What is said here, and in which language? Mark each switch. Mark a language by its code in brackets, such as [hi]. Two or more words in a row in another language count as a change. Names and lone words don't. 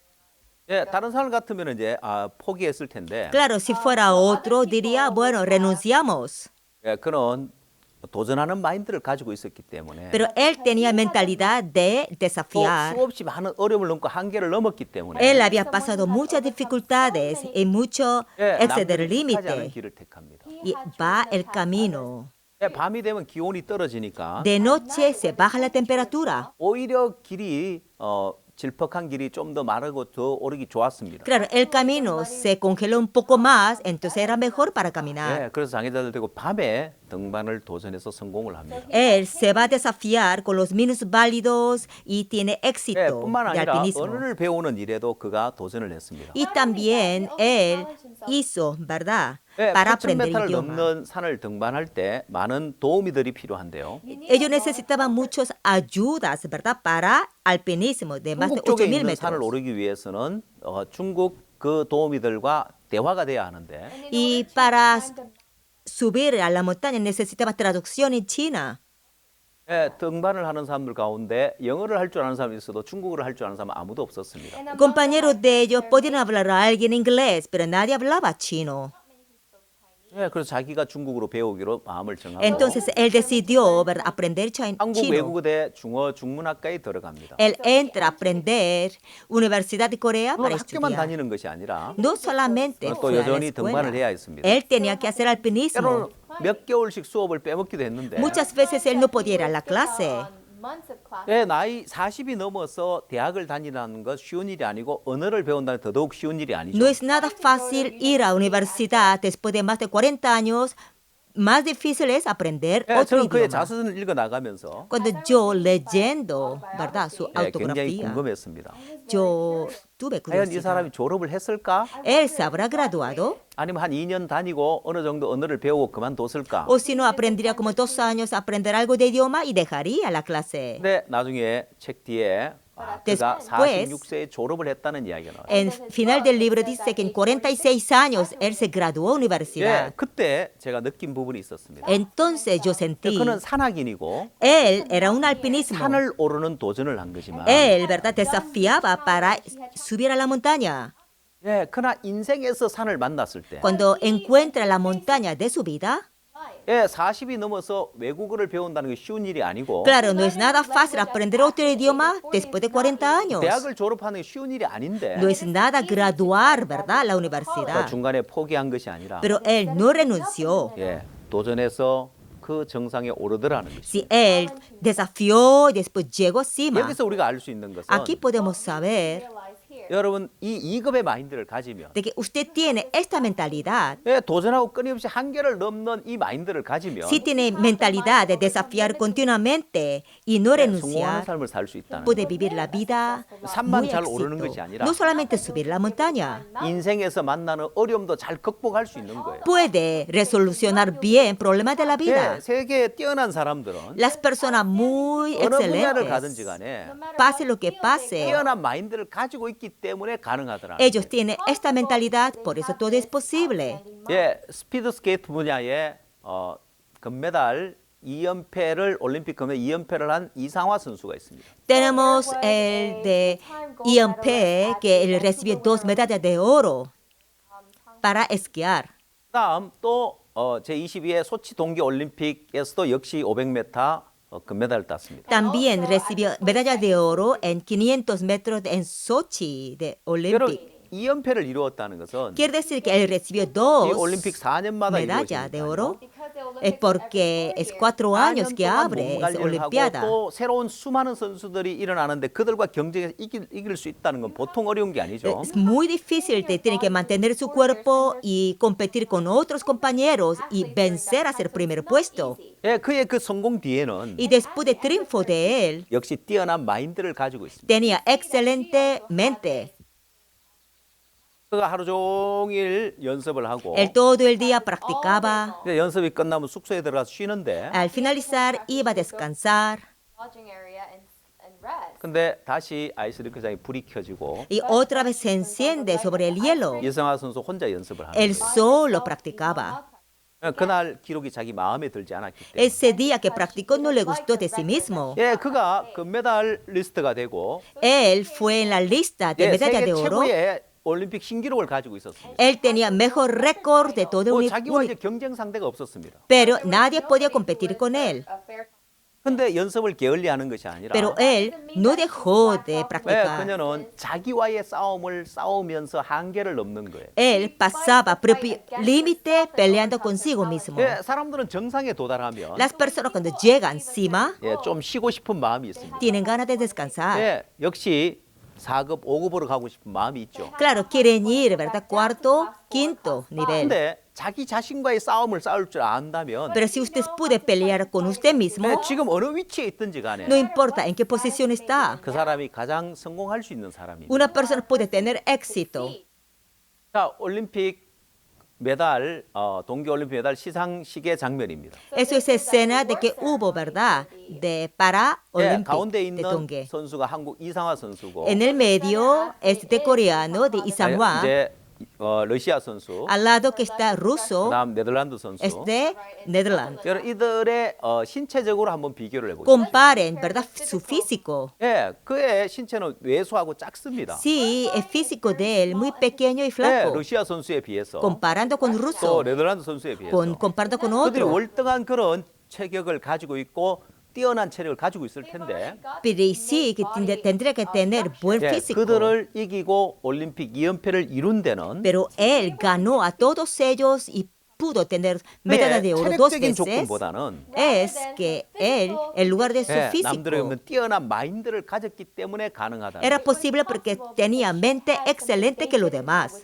[ko] 예, 다른 사람 같으면 이제 포기했을 텐데 [es] Claro, si fuera otro diría, bueno, renunciamos. [ko] 예, 그는 도전하는 마인드를 가지고 있었기 때문에 [es] Pero él tenía mentalidad de [ko] 또 [es] desafiar. [ko] 수없이 많은 어려움을 넘고 한계를 넘었기 때문에 [es] Él había pasado muchas dificultades y mucho [ko] 예, [es] exceder el [ko] 남들이 택하지 않은 [es] límite. [ko] 길을 택합니다. [es] Y va el camino. [ko] 예, 밤이 되면 기온이 떨어지니까 [es] De noche se baja la temperatura. [ko] 오히려 길이 질퍽한 길이 좀 더 마르고 더 오르기 좋았습니다. [es] Claro, el camino se congeló un poco más, entonces era mejor para caminar. [ko] 예, 그래서 장애자들 되고 밤에 등반을 도전해서 성공을 합니다. [es] Él se va a desafiar con los minusválidos y tiene [ko] 예, [es] éxito [ko] 뿐만 [es] de [ko] 아니라 [es] alpinismo. [ko] 언어를 배우는 일에도 그가 도전을 했습니다. [es] Y también él hizo, ¿verdad? [ko] 예, [es] Para aprender [ko] 8,000m를 [es] idioma. [ko] 넘는 산을 등반할 때 많은 도우미들이 필요한데요. [es] Ellos necesitaban muchas ayudas, ¿verdad? Para alpinismo de más de [ko] 중국 쪽에 [es] 8,000 [ko] 있는 산을 [es] metros. [ko] 오르기 위해서는 중국 그 도우미들과 대화가 돼야 하는데 [es] Y para subir a la montaña necesitaba traducción en China. [ko] 예, 등반을 하는 사람들 가운데 영어를 할 줄 아는 사람이 있어도 중국어를 할 줄 아는 사람은 아무도 없었습니다. [es] Compañeros de ellos podían hablar a alguien inglés, pero nadie hablaba chino. [ko] 예, 그래서 자기가 중국어로 배우기로 마음을 정하고 [es] Entonces él decidió, ¿verdad? Aprender [ko] 한국 [es] chino. [ko] 외국어대 중어 중문학과에 들어갑니다. [es] Él entra a aprender Universidad de Corea para [ko] 물론 학교만 [es] estudiar. [ko] 다니는 것이 아니라 [es] No solamente [ko] 또 [es] fue a la [ko] 여전히 [es] escuela. [ko] 등반을 해야 했습니다. [es] Él tenía que hacer alpinismo. [ko] 때로는 몇 개월씩 수업을 빼먹기도 했는데 [es] Muchas veces él no podía ir a la clase. [ko] 예, 나이 40이 넘어서 대학을 다니라는 것 쉬운 일이 아니고 언어를 배운다는 더더욱 쉬운 일이 아니죠. [es] No es nada fácil ir a universidad después de más de 40 años. Más difícil es aprender [ko] 예, [es] otro [ko] 저는 그의 [es] idioma. [ko] 자서전을 읽어 나가면서 [es] Cuando yo leyendo, ¿verdad? Su [ko] 예, 굉장히 [es] autografía, [ko] 궁금했습니다. [es] yo tuve [ko] 과연 이 사람이 [es] curiosidad. [ko] 졸업을 했을까? [es] ¿Él se habrá graduado? [ko] 아니면 한 2년 다니고 어느 정도 언어를 배우고 그만뒀을까? [es] ¿O si no aprendería como 2 años a aprender algo de idioma y dejaría la clase? [ko] 근데 나중에 책 뒤에 그가 [es] Después, [ko] 46세에 졸업을 했다는 이야기가 나와요. [es] En final del libro dice que en 46 años él se graduó a [ko] 예, [es] universidad. [ko] 그때 제가 느낀 부분이 있었습니다. [es] Entonces yo sentí, [ko] 그는 산악인이고 [es] él era un alpinismo. [ko] 산을 오르는 도전을 한 거지만 [es] Él, ¿verdad? Desafiaba para subir a la montaña. [ko] 예, 그러나 인생에서 산을 만났을 때 [es] Cuando encuentra la montaña de su vida, [ko] 예, 40이 넘어서 외국어를 배운다는 게 쉬운 일이 아니고 [es] claro, no es nada fácil aprender otro idioma después de 40 años. [ko] 대학을 졸업하는 게 쉬운 일이 아닌데 [es] No es nada graduar, ¿verdad? La [ko] 그 [es] universidad. [ko] 중간에 포기한 것이 아니라 [es] Pero él no renunció. [ko] 예, 도전해서 그 정상에 오르더라는 것이. [es] Si él desafió y después llegó cima, [ko] 여기서 우리가 알 수 있는 것은 [es] aquí podemos saber [ko] 여러분 이 2급의 마인드를 가지면 [es] de que usted tiene esta mentalidad. [ko] 예, 도전하고 끊임없이 한계를 넘는 이 마인드를 가지면 [es] Si tiene mentalidad de desafiar continuamente y no [ko] 성공하는 [es] renunciar, [ko] 삶을 살 수 있다는 [es] puede [ko] 거예요. [es] vivir la vida [ko] 산만 [es] muy [ko] 잘 오르는 [es] éxito. [ko] 것이 아니라 [es] No solamente subir la montaña, [ko] 인생에서 만나는 어려움도 잘 극복할 수 있는 거예요. [es] puede resolucionar bien problemas de la [ko] 예, [es] vida. [ko] 세계에 뛰어난 사람들은 [es] Las personas muy [ko] 어느 분야를 가든지 [es] excelentes, [ko] 간에 [es] pase lo que pase, [ko] 뛰어난 마인드를 가지고 있기 때문에 가능하더라는 [es] ellos [ko] 거예요. [es] tienen esta mentalidad, por eso todo es posible. [ko] 예, 스피드 스케이트 분야에 금메달 2연패를 올림픽 금메달 2연패를 한 이상화 선수가 있습니다. [es] Tenemos el de IMP, que él recibió 2 medallas de oro para esquiar. [ko] 그다음 또 제22회 소치 동계 올림픽에서도 역시 500m 금메달을 땄습니다. [es] También recibió medalla de oro en 500 metros en Sochi de [ko] 여러분 [es] Olympic. [ko] 2연패를 이루었다는 것은 [es] Quiere decir que él recibió [ko] 이 [es] 2 [ko] 올림픽 4년마다 [es] medallas de oro. Es porque es 4 años que abre esa [ko] 하고 [es] Olimpiada. [ko] 또 새로운 수많은 선수들이 일어나는데 그들과 경쟁해서 이길 수 있다는 건 보통 어려운 게 아니죠. [es] Es muy difícil, tiene que mantener su cuerpo y competir con otros compañeros y vencer a ser primer puesto. [ko] 예, 그의 그 성공 뒤에는 [es] Y después del triunfo de él, [ko] 역시 뛰어난 마인드를 가지고 있습니다. [es] tenía excelente mente. [ko] 그가 하루 종일 연습을 하고 [es] Él todo el día practicaba. [ko] 이제 연습이 끝나면 숙소에 들어가서 쉬는데 [es] Al finalizar iba a descansar. [ko] 근데 다시 아이스링크장에 불이 켜지고 [es] Y otra vez se enciende sobre el hielo. [ko] 이성화 선수 혼자 연습을 하는 [es] Él [ko] 거예요. [es] solo practicaba. [ko] 그날 기록이 자기 마음에 들지 않았기 때문에 [es] Ese día que practicó no le gustó de sí mismo. [ko] 예, 그가 금메달 리스트가 되고 [es] Él fue en la lista de [ko] 예, [es] medalla [ko] 세계 [es] de oro. [ko] 최고의 올림픽 신기록을 가지고 있었습니다. [es] Él tenía mejor récord de todo el [ko] 자기와 이제 [es] universo, [ko] 경쟁 상대가 없었습니다. [es] pero nadie podía competir con él. [ko] 근데 연습을 게을리하는 것이 아니라 [es] Pero él no dejó de [ko] 예, [es] practicar. [ko] 그녀는 자기와의 싸움을 싸우면서 한계를 넘는 거예요. [es] Él pasaba propio límite peleando consigo mismo. [ko] 예, 사람들은 정상에 도달하면 [es] Las personas cuando llegan encima [ko] 예, 좀 쉬고 싶은 마음이 있습니다. [es] tienen ganas de descansar. [ko] 예, 역시 4급, 5급으로 가고 싶은 마음이 있죠. [es] Claro, quieren ir, ¿verdad? Cuarto, quinto nivel. [ko] 근데 자기 자신과의 싸움을 싸울 줄 안다면 [es] Pero si usted puede pelear con usted [ko] 예, [es] mismo, [ko] 지금 어느 위치에 있든지 간에 [es] no importa en qué posición está, [ko] 그 사람이 가장 성공할 수 있는 사람입니다. [es] una persona puede tener éxito. [ko] 자, 올림픽 메달, 동계올림픽 메달 시상식의 장면입니다. [es] Eso es escena de que hubo, ¿verdad? Para [ko] 예, 가운데 [es] Olympic de [ko] 있는 [es] Tongé. [ko] 선수가 한국 이상화 선수고 [es] En el medio, este coreano de Isanhua. [ko] 이제 러시아 선수, [es] Al lado que está ruso, [ko] 그다음 네덜란드 선수. [es] es de Netherlands. [ko] 여러분 이들의 신체적으로 한번 비교를 해보죠. [es] Comparen, ¿verdad? Su físico. [ko] 예, 그의 신체는 왜소하고 작습니다. [es] Sí, el físico de él muy pequeño y [ko] 예, [es] flaco. [ko] 러시아 선수에 비해서 [es] Comparando con [ko] 또 [es] ruso, [ko] 네덜란드 선수에 비해서 [es] comparando con [ko] 그들이 [es] otro. [ko] 월등한 그런 체격을 가지고 있고 뛰어난 체력을 가지고 있을 텐데 [es] Pero sí, que tendría que tener buen [ko] 예, [es] físico. [ko] 그들을 이기고 올림픽 2연패를 이룬 데는 [es] Pero él ganó a todos ellos y pudo tener medalla de oro dos [ko] 체력적인 [es] veces [ko] 조건보다는 [es] es que él, en lugar de su [ko] 남들에 [es] físico, [ko] 없는 뛰어난 마인드를 가졌기 때문에 가능하다. [es] era posible porque tenía mente excelente que los demás.